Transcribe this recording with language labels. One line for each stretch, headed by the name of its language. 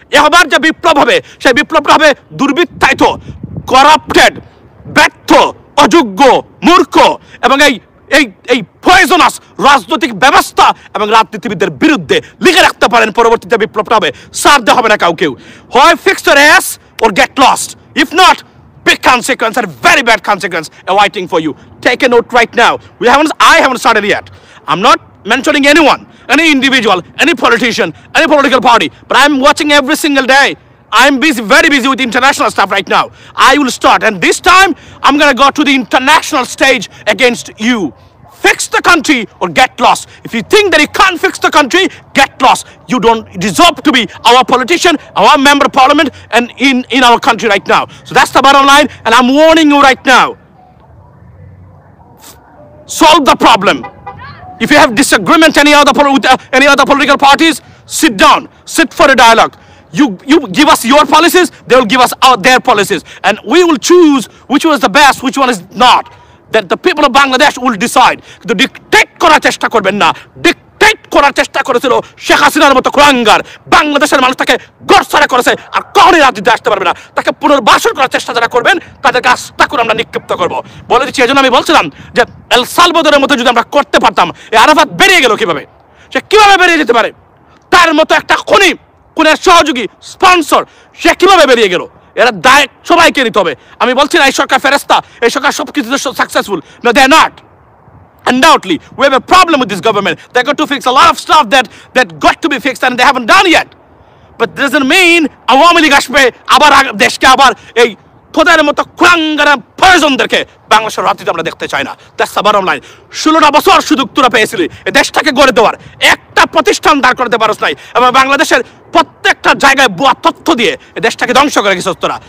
Bangla: এবার যে বিপ্লব হবে, সেই বিপ্লবটা হবে দুর্বৃত্তায়িত, করাপ্টেড, ব্যর্থ, অযোগ্য, মূর্খ এবং এই এই এই পয়জনাস রাজনৈতিক ব্যবস্থা এবং রাজনীতিবিদদের বিরুদ্ধে লিখে রাখতে পারেন, পরবর্তীতে বিপ্লবটা হবে, সারতে হবে না কাউকেও। হয়
English: Fix your ass or get lost. If not, big consequence and very bad consequence awaiting for you. Take a note right now. I haven't started yet. I'm not mentioning anyone, any individual, any politician, any political party, but I'm watching every single day. I'm busy, very busy with international stuff right now. I will start, and this time I'm gonna go to the international stage against you. Fix the country or get lost. If you think that you can't fix the country, get lost. You don't deserve to be our politician, our member of parliament, and in our country right now. So that's the bottom line, and I'm warning you right now. Solve the problem. If you have disagreement with any other political parties, sit down, sit for a dialogue. You give us your policies, they will give us their policies, and we will choose which one is the best, which one is not. That the people of Bangladesh will decide.
Bangla: কিন্তু dictate করার চেষ্টা করবেন না। Dictate করার চেষ্টা করেছিল শেখ হাসিনার মতো কুলাঙ্গার, বাংলাদেশের মানুষ তাকে গড়ছাড়া করেছে, আর কখনোই রাজনীতিতে আসতে পারবে না। তাকে পুনর্বাসন করার চেষ্টা যারা করবেন তাদেরকে আস্থা করে আমরা নিক্ষিপ্ত করবো বলে দিচ্ছি। এই জন্য আমি বলছিলাম যে এল সালভাদরের মতো যদি আমরা করতে পারতাম, এই আরাফাত বেরিয়ে গেল কিভাবে, সে কিভাবে বেরিয়ে যেতে পারে, তার মতো একটা খুনের সহযোগী স্পন্সর সে কিভাবে বেরিয়ে গেল, এরা দায় সবাইকে নিতে হবে। আমি বলছি না এই সরকার ফেরেস্তা, এই সরকার সবকিছু successful,
English: no they are not. Undoubtedly we have a problem with this government. They got to fix a lot of stuff that got to be fixed and they haven't done yet. But doesn't mean
Bangla: Awami League আসবে আবার দেশকে আবার এই তোদের মতো কুলাঙ্গারা প্রয়োজনদেরকে বাংলাদেশের রাজনীতি আমরা দেখতে চাই না।
English: That's the bottom line.
Bangla: 16টা বছর সুযোগ তোরা পেয়েছিলি এই দেশটাকে গড়ে দেওয়ার, একটা প্রতিষ্ঠান দাঁড় করতে পারছ নাই, এবং বাংলাদেশের প্রত্যেকটা জায়গায় ভুয়া তথ্য দিয়ে এই দেশটাকে ধ্বংস করে গেছিস তোরা।